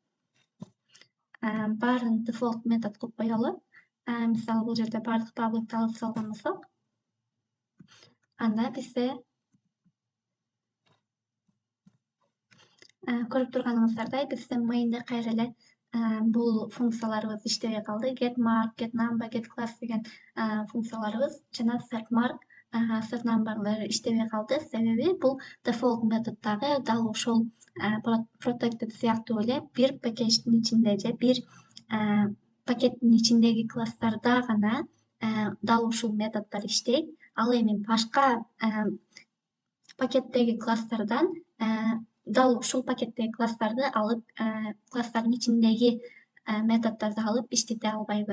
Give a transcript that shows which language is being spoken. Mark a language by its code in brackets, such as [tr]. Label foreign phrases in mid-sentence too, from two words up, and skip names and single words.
[ky] Баарын default метод кылып коелу. Мисалы бул жерде баардык public'ти алып салган болсок, анда бизде көрүп турганыңыздардай бизде main'де кайра эле бул функцияларыбыз иштебей калды. [en] Get mark, get number, get class [ky] деген функцияларыбыз жана [en] set mark, set number'лар [ky] иштебей калды. Себеби бул default методдагы дал ошол protected сыяктуу эле бир пакеттин ичинде же бир пакеттин ичиндеги класстарда гана дал ушул методдор иштейт. Ал эми башка пакеттеги класстардан дал ушул пакеттеги класстарды алып, класстардын ичиндеги методдорду алып иштете албайбыз.